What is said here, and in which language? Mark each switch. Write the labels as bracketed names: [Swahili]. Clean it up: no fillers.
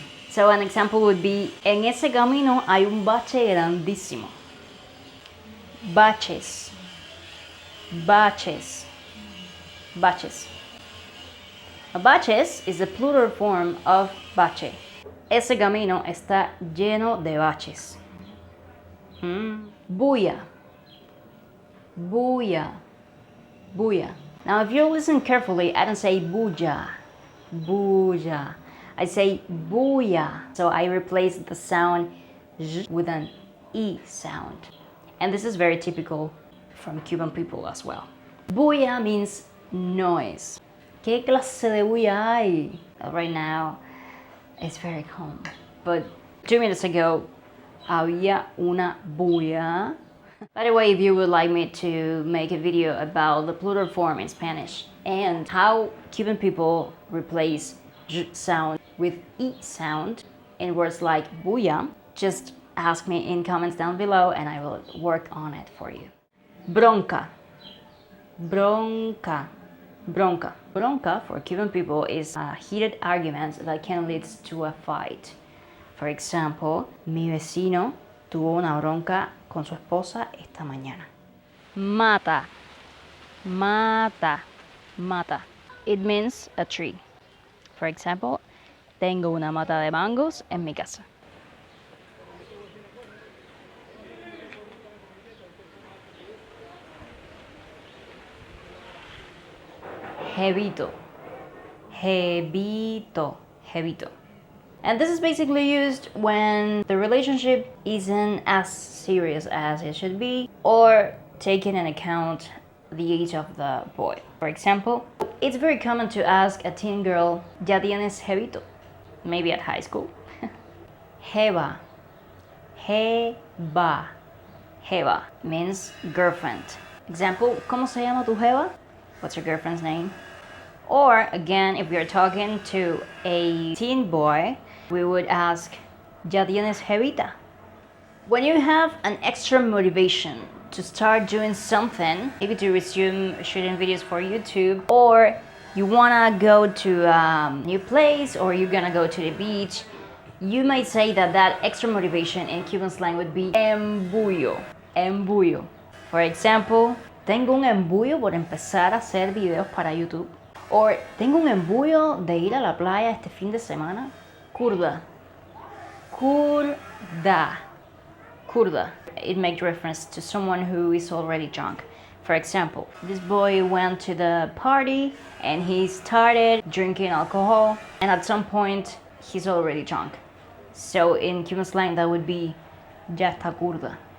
[English] So an example would be, [Spanish] en ese camino hay un bache grandísimo. Baches. Baches. Baches. [English] A baches is a plural form of bache. [Spanish] Ese camino está lleno de baches. Bulla. Bulla. Bulla. [English] Now, if you listen carefully, I don't say bulla, bulla. I say bulla. So I replace the sound z with an e sound. And this is very typical from Cuban people as well. Bulla means noise. [Spanish] ¿Qué clase de bulla hay? [English] Right now, it's very calm. But 2 minutes ago, [Spanish] había una bulla. [English] By the way, if you would like me to make a video about the plural form in Spanish and how Cuban people replace j sound with e sound in words like bulla, just ask me in comments down below and I will work on it for you. Bronca. Bronca. Bronca. Bronca for Cuban people is a heated argument that can lead to a fight. For example, [Spanish] mi vecino tuvo una bronca con su esposa esta mañana. Mata. Mata. Mata. [English] It means a tree. For example, [Spanish] tengo una mata de mangos en mi casa. Jevito. Jevito. Jevito. [English] And this is basically used when the relationship isn't as serious as it should be, or taking into account the age of the boy. For example, it's very common to ask a teen girl, [Spanish] ¿Ya tienes jevito? [English] Maybe at high school. Jeva. Jeva. Jeva means girlfriend. [Spanish] Example, ¿Cómo se llama tu jeva? [English] What's your girlfriend's name? Or again, if we are talking to a teen boy, we would ask, [Spanish] ¿Ya tienes jevita? [English] When you have an extra motivation to start doing something, maybe to resume shooting videos for YouTube, or you wanna go to a new place, or you're gonna go to the beach, you might say that extra motivation in Cuban slang would be embullo. [Spanish] Embullo. [English] For example, [Spanish] tengo un embullo por empezar a hacer videos para YouTube. Or, tengo un embullo de ir a la playa este fin de semana. Kurda. Kurda. Kurda. [English] It makes reference to someone who is already drunk. For example, this boy went to the party and he started drinking alcohol, and at some point he's already drunk. So in Cuban slang that would be [Spanish] ya está kurda.